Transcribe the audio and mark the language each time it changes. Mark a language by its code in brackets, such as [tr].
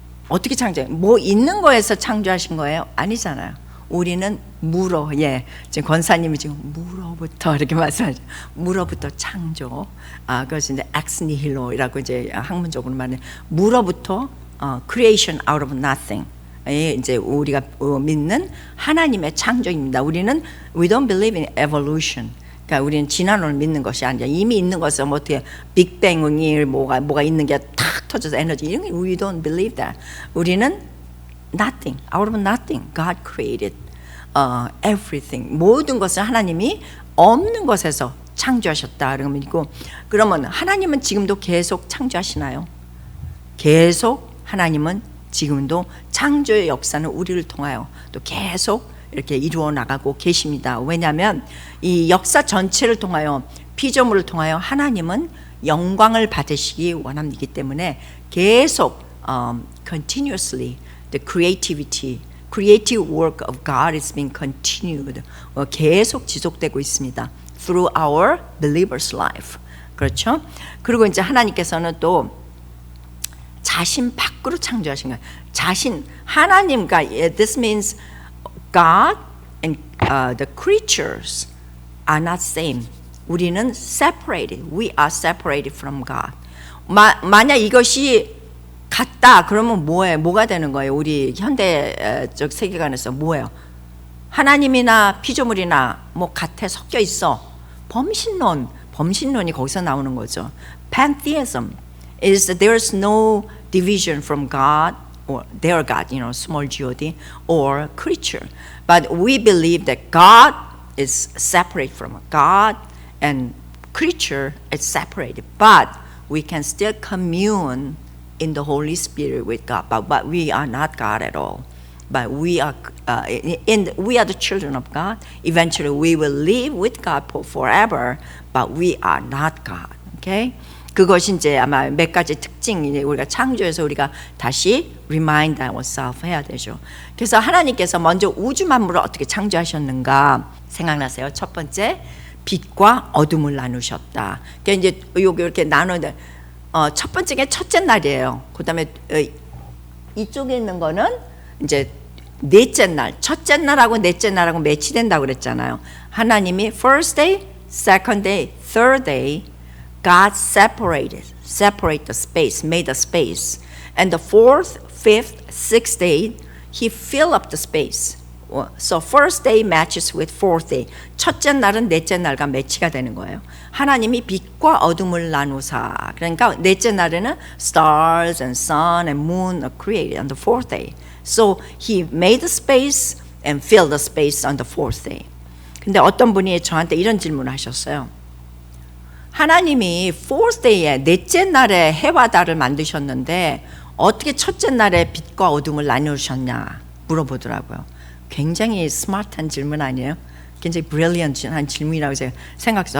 [ko] 어떻게 뭐 있는 거에서 창조하신 거예요? 아니잖아요. 우리는 지금 권사님이 지금 무로부터 이렇게 말씀하죠. 무로부터 창조. 그것이 이제 ex nihillo이라고 이제 학문적으로 말해. 무로부터 [en] creation out of nothing. [ko] 이제 우리가 믿는 하나님의 창조입니다. 우리는 [en] we don't believe in evolution. [ko] 그러니까 우리는 진화론을 믿는 것이 아니라 이미 있는 것은 뭐 어떻게 빅뱅이 뭐가 있는 게 탁 터져서 에너지, 이런 게 [en] we don't believe that. [ko] 우리는 [en] nothing, out of nothing, God created everything. [ko] 모든 것을 하나님이 없는 것에서 창조하셨다. 그러면 하나님은 지금도 계속 창조하시나요? 계속 하나님은 지금도 창조의 역사는 우리를 통하여 또 계속 이렇게 이루어 나가고 계십니다. 왜냐하면 이 역사 전체를 통하여, 피조물을 통하여 하나님은 영광을 받으시기 원합니다 때문에 계속 [en] continuously the creative work of God is being continued. [ko] 계속 지속되고 있습니다. [en] through our believers' life. [ko] 그렇죠? 그리고 이제 하나님께서는 또 자신 밖으로 창조하신 거예요. [en] 하나님과, this means God and the creatures are not same. [ko] 우리는 [en] separated. We are separated from God. [ko] 만약 이것이 같다 그러면 뭐가 되는 거예요? 우리 현대적 세계관에서 뭐예요? 하나님이나 피조물이나 뭐 같아, 섞여 있어. 범신론이 거기서 나오는 거죠. [en] Pantheism is there's no division from God or their God, small God, or creature. But we believe that God is separate from God and creature is separated. But we can still commune in the Holy Spirit with God. But we are not God at all. But we are we are the children of God. Eventually we will live with God forever. But we are not God. Okay? [ko] 그것이 이제 아마 몇 가지 특징이 우리가 창조해서 우리가 다시 [en] remind ourselves [ko] 해야 되죠. 그래서 하나님께서 먼저 우주 만물을 어떻게 창조하셨는가 생각나세요? 첫 번째, 빛과 어둠을 나누셨다. 그러니까 이제 여기 이렇게 나누는데 첫 번째가 첫째 날이에요. 그다음에 이쪽에 있는 거는 이제 넷째 날, 첫째 날하고 넷째 날하고 매치된다고 그랬잖아요. 하나님이 [en] first day, second day, third day God separated the space, made the space. And the fourth, fifth, sixth day, He filled up the space. So first day matches with fourth day. [ko] 첫째 날은 넷째 날과 매치가 되는 거예요. 하나님이 빛과 어둠을 나누사. 그러니까 넷째 날에는 [en] stars and sun and moon are created on the fourth day. So He made the space and filled the space on the fourth day. [ko] 근데 어떤 분이 저한테 이런 질문을 하셨어요. 하나님이 [en] fourth day [ko] 에 넷째 날에 해와 달을 만드셨는데 어떻게 첫째 날에 빛과 어둠을 나누셨냐 물어보더라고요. 굉장히 스마트한 질문 아니에요? 굉장히 brilliant한 질문이라고 제가 생각했어요.